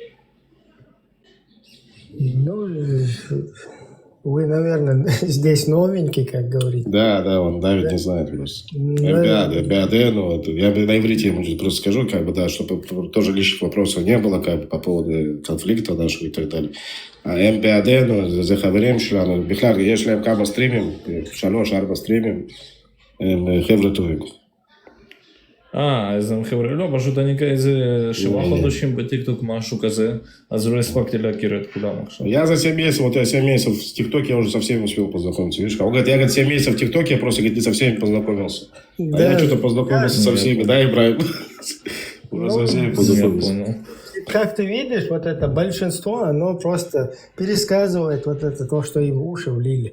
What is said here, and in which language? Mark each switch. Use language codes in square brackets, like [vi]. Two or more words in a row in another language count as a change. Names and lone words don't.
[ru] Ну, вы, наверное, здесь новенький, как говорите. Да, он Давид не знает просто. МБАД, ну, вот, я на иврите ему просто скажу, как бы, да, чтобы тоже лишних вопросов не было, как бы, по поводу конфликта нашего и так далее. А МБАД, ну, за [he] хаверим שלנו, בכלל, יש להם כמה סטרימים, 3-4 סטרימים, הם חבר'ה טובים. אז הם חבר'ה, לא, פשוט אני כאיזה 7 חודשים בטיקטוק משהו כזה, אז לא הספקתי להכיר את כולם עכשיו. [ru] Я за 7 месяцев, вот я 7 месяцев в ТикТоке, я уже со всеми успел познакомиться. Видишь, он говорит, я 7 месяцев в ТикТоке, я просто, говорит, не со всеми познакомился. А я что-то познакомился со всеми, да, Ибраим? Уже со всеми познакомился. Как ты видишь, вот это большинство, оно просто пересказывает вот это то, что им в уши влили.